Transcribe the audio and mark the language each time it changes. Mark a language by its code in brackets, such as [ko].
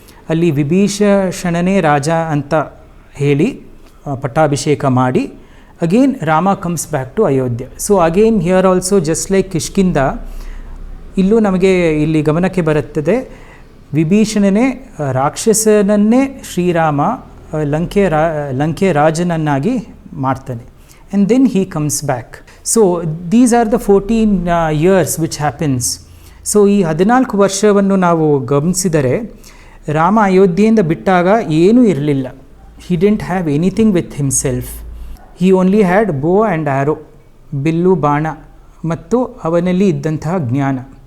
[kn] ಅಲ್ಲಿ ವಿಭೀಷಣನೇ ರಾಜ ಅಂತ ಹೇಳಿ ಪಟ್ಟಾಭಿಷೇಕ ಮಾಡಿ [en] Again Rama comes back to Ayodhya. So again here also just like [kn] Kishkindha, ಇಲ್ಲೂ ನಮಗೆ ಇಲ್ಲಿ ಗಮನಕ್ಕೆ ಬರುತ್ತದೆ, ವಿಭೀಷಣನೇ ರಾಕ್ಷಸನನ್ನೇ ಶ್ರೀರಾಮ ಲಂಕೆಯ ರಾಜನನ್ನಾಗಿ ಮಾಡ್ತಾನೆ. [en] And then he comes back. So these are the 14 years which happens. So [kn] ಈ 14 ವರ್ಷವನ್ನು ನಾವು ಗಮನಿಸಿದರೆ ರಾಮ ಅಯೋಧ್ಯೆಯಿಂದ ಬಿಟ್ಟಾಗ ಏನೂ ಇರಲಿಲ್ಲ. [en] He didn't have anything with himself. He only had bow and arrow, [kn] bill ಬಾಣ ಮತ್ತು ಅವನಲ್ಲಿ ಇದ್ದಂತಹ ಜ್ಞಾನ.